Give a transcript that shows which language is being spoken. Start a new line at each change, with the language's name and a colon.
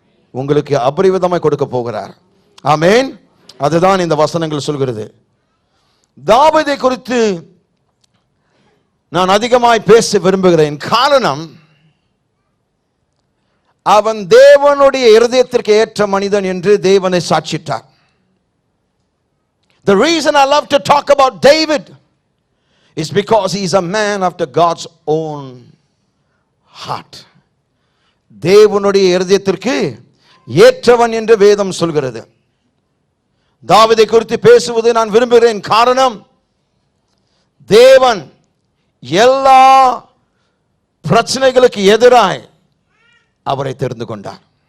Tamil: உங்களுக்கு அபரிவிதமாய் கொடுக்க போகிறார். ஆமென். அதுதான் இந்த வசனங்கள் சொல்கிறது. தாவீதை குறித்து நான் அதிகமாய் பேச விரும்புகிறேன். காரணம், அவன் தேவனுடைய இருதயத்திற்கு ஏற்ற மனிதன் என்று தேவனை சாட்சிட்டார்.
English: The reason I love to talk about David is because he is a man after God's own heart.
Tamil: தேவனுடைய இருதயத்திற்கு ஏற்றவன் என்று வேதம் சொல்கிறது. தாவீதை குறித்து பேசுவது நான் விரும்புகிறேன். காரணம், தேவன் எல்லா பிரச்சனைகளுக்கு எதிராய் அவரை தெரிந்து கொண்டார்.